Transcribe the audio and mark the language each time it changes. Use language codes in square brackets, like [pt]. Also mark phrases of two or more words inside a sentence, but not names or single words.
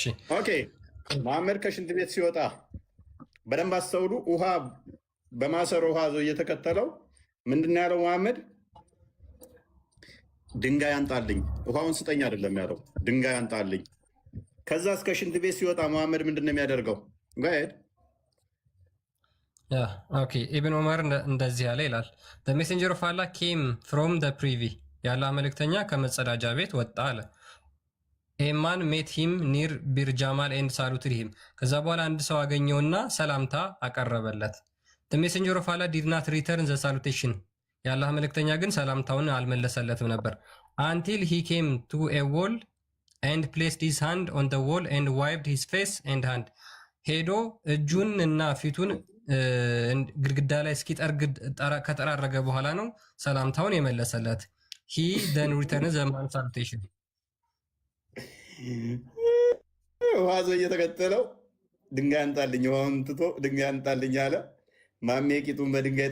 [am] ኦኬ። መሐመድ ከሽንት ቤት ሲወጣ በደንብ አስተውሉ። ውሃ በማሰሮ ውሃ ዞ እየተከተለው ምንድነው ያለው? መሐመድ ድንጋይ አንጣልኝ፣ ውሃውን ስጠኝ አይደለም ያለው፣ ድንጋይ አንጣልኝ። ከዛ እስከ ሽንት ቤት ሲወጣ መሐመድ ምንድነው የሚያደርገው? ጋይድ ኦኬ ኢብን ዑመር እንደዚህ ያለ ይላል [en] the messenger of Allah came from the privy [am] የአላህ መልእክተኛ ከመጸዳጃ ቤት ወጣ አለ። [en] a man met him near Bir Jamal and saluted him [am] ከዛ በኋላ አንድ ሰው አገኘውና ሰላምታ አቀረበለት። [en] the messenger of Allah did not return the salutation [am] የአላህ መልእክተኛ ግን ሰላምታውን አልመለሰለትም ነበር [en] until he came to a wall and placed his hand on the wall and wiped his face and hand [am] ሄዶ እጁን እና ፊቱን ግድግዳ ላይ እስኪጠርግ ከጠራረገ በኋላ ነው ሰላምታውን የመለሰለት። [en] he then returned the man's salutation [am] ውሃ ዞ እየተከተለው ድንጋይ አንጣልኝ፣ ውሃውን ትቶ ድንጋይ አንጣልኝ አለ። ማሜ ቂጡን በድንጋይ